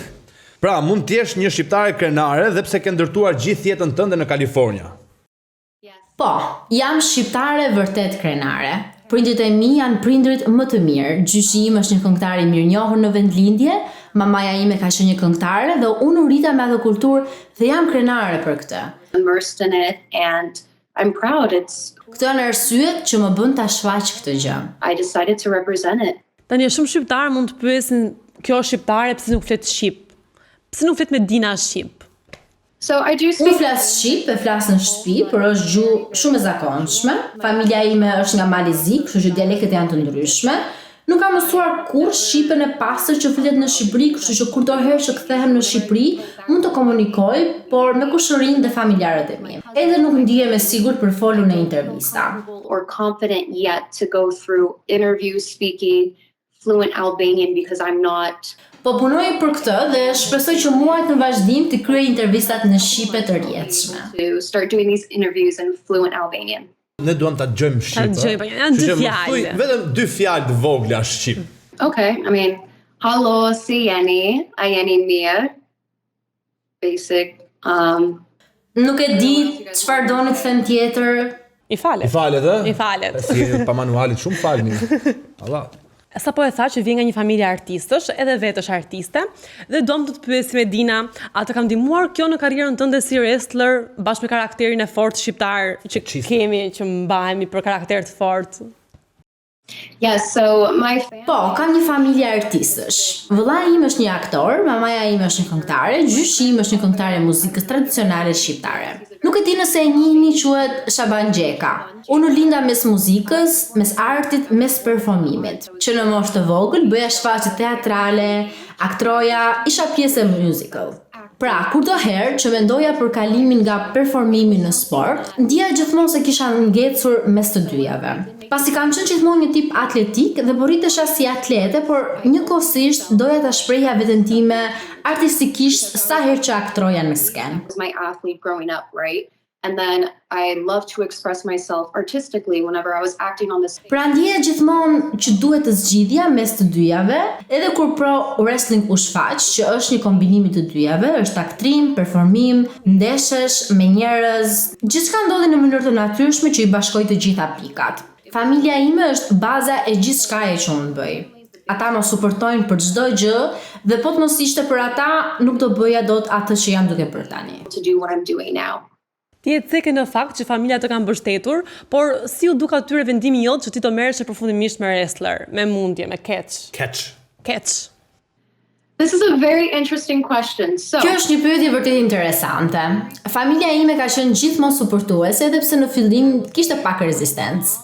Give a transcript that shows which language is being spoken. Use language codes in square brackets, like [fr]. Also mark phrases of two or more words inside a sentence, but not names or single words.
[sq] Pra, mund të jesh një shqiptare krenare dhe pse ke ndërtuar gjithë jetën tënde në Kalifornia. Po, jam shqiptare vërtet krenare. Prindrit e mi janë prindrit më të mirë. Gjyshi im është një këngëtar i mirënjohur në vendlindje, mamaja ime ka qenë një këngëtare dhe unë u rrita me atë kulturë dhe jam krenare për këtë. [en] Immersed in it and I'm proud. [sq] Këto janë arsyet që më bën ta shfaq këtë gjë. [en] I decided to represent it. [sq] Tani shumë shqiptar mund të pyesin, kjo shqiptare pse nuk flet shqip? Pse nuk flet me Dina shqip? [en] So I do [sq] Unë [en] speak [sq] flas shqip, e flas në shtëpi, por është gjuhë shumë e zakonshme. Familja ime është nga Malezi, kështu që dialektet janë të ndryshme. Nuk kam mësuar kurrë shqipen e pastër që flet në Shqipëri, kështu që kur do herë që kthehem në Shqipëri, mund të komunikoj, por me kushërinë dhe familjarët e mi. Edhe nuk ndihem e sigurt për folur në intervista. [en] or confident yet to go through interviews speaking fluent Albanian because I'm not. [sq] Po punoj për këtë dhe shpresoj që muajt në vazhdim të kryej intervistat në shqipe të rrjedhshme. [en] To start doing these interviews in fluent Albanian. [sq] Ne duam ta dëgjojmë shqip. Ta dëgjojmë, janë dy fjalë. Vetëm 2 fjalë të vogla shqip. [en] Okay, I mean, [sq] hallo, si jeni? A jeni mirë? Basic. Nuk e di çfarë doni të them tjetër. I falet. I falet, ë? I falet. Si pa manualit shumë falni. [ar] Allah. [sq] Sa po e tha që vjen nga një familje artistësh, edhe vetë është artiste, dhe dom të pyesim Dina, a të ka ndihmuar kjo në karrierën tënde si wrestler bashkë me karakterin e fortë shqiptar që kemi, që mbahemi për karakter të fortë? [en] Yes, so my [sq] Po, kam një familje artistësh. Vëllai im është një aktor, mamaja ime është një këngëtare, gjyshi im është një këngëtare muzikës tradicionale shqiptare. Nuk e di nëse e njihni, quhet Shaban Gjeka. Unë u linda mes muzikës, mes artit, mes performimit. Që në moshë të vogël bëja shfaqje teatrale, aktroja, isha pjesë e musical. Pra, kurdo herë që mendoja për kalimin nga performimi në sport, ndjeja gjithmonë se kisha ngecur mes të dyjave. Pasi kam qenë gjithmonë një tip atletik dhe po rritesha si atlete, por njëkohësisht doja ta shprehja veten time artistikisht sa herë që aktroja në skenë. [en] was my athlete growing up, right? And then I love to express myself artistically whenever I was acting on this. [sq] Pra ndjeja gjithmonë që duhet të zgjidhja mes të dyjave, edhe kur [en] pro wrestling [sq] u shfaq, që është një kombinim i të dyjave, është aktrim, performim, ndeshesh me njerëz, gjithçka ndodhi në mënyrë të natyrshme që i bashkoi të gjitha pikat. Familja ime është baza e gjithçkaje që unë bëj. Ata më suportojnë për çdo gjë dhe po të mos ishte për ata, nuk do bëja dot atë që jam duke bërë tani. [en] To do what I'm doing now. [sq] Ti je ceke në fakt që familja të kanë mbështetur, por si u duk atyre vendimi jot që ti të merresh përfundimisht me wrestler, me mundje, me catch? Catch. [en] This is a very interesting question. So, [sq] Kjo është një pyetje vërtet interesante. Familja ime ka qenë gjithmonë suportuese edhe pse në fillim kishte pak rezistencë.